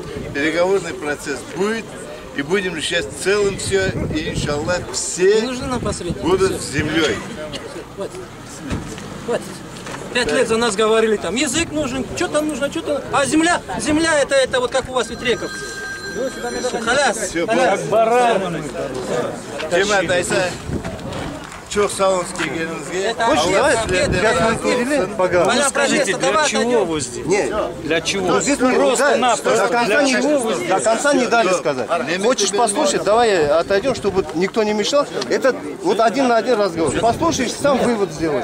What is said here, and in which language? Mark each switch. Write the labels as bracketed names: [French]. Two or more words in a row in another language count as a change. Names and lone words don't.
[Russian] Переговорный процесс будет, и будем решать в целом все, и, иншаллах, все будут с землей. Хватит. 5 лет за нас говорили, там, язык нужен, что там нужно, что там. А земля это вот как у вас ветреков. Халяс. Как бараны. [Turkish] Cemaat Aysa, çok sağ olun ki geldiğinizde. [Russian] Ну скажите, для чего вы здесь? Нет. Для чего? Просто-напросто. До конца не дали сказать. Хочешь послушать, давай отойдем, чтобы никто не мешал. Это вот один на один разговор. Послушаешь, сам вывод сделаешь.